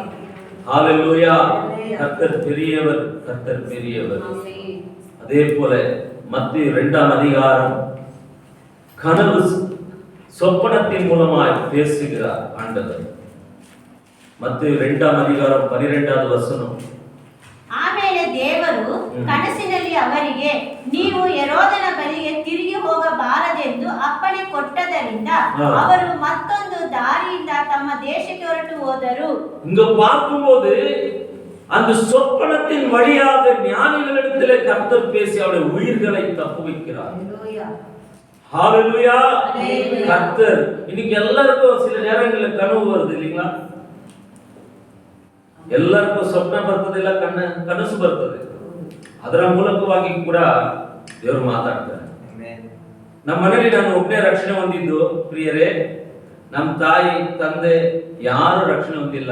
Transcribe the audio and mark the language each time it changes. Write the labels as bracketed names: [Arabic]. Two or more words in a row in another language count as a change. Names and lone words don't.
[Tamil] ஹல்லேலூயா. கர்த்தர் பெரியவர், கர்த்தர் பெரியவர். அதே போல மத்தேயு 2ஆம் அதிகாரம் கனவு சொப்பனத்தின் மூலமாய் பேசுகிறார் ஆண்டவர். மத்தேயு 2ஆம் அதிகாரம் 12வது ವಚನ. [Kannada] ಆಮೇಲೆ ದೇವರು ಕನಸಿನಲ್ಲಿ ಅವರಿಗೆ ನೀವು ಹೆರೋದನ ಬಳಿಗೆ ತಿರುಗಿ ಹೋಗಬಾರದೆಂದು ಅಪ್ಪಣೆ ಕೊಟ್ಟದರಿಂದ ಅವರು ಮತ್ತೊಂದು ದಾರಿಯಿಂದ ತಮ್ಮ ದೇಶಕ್ಕೆ ಹೊರಟು ಹೋದರು. [Tamil] இங்க பார்க்கும்போது அந்த சொப்பனத்தின் வழியாக ஞானிகளிடத்திலே கர்த்தர் பேசி அவருடைய உயிர்களை தப்புவிக்கிறார். ஹல்லேலூயா. கர்த்தர் இன்னைக்கு எல்லாருக்கும் சில நேரங்களில் கனவு வருது இல்லைங்களா? [Kannada] ಎಲ್ಲರಿಗೂ ಸ್ವಪ್ನ ಬರ್ತದಿಲ್ಲ, ಕನಸು ಬರ್ತದೆ. ಅದರ ಮೂಲಕವಾಗಿ ಕೂಡ ದೇವರು ಮಾತಾಡ್ತಾರೆ. ನಮ್ಮ ಮನೆಯಲ್ಲಿ ನಾನು ಒಬ್ಬನೇ ರಕ್ಷಣೆ ಹೊಂದಿದ್ದು ಪ್ರಿಯರೇ. ನಮ್ಮ ತಾಯಿ ತಂದೆ ಯಾರು ರಕ್ಷಣೆ ಹೊಂದಿಲ್ಲ.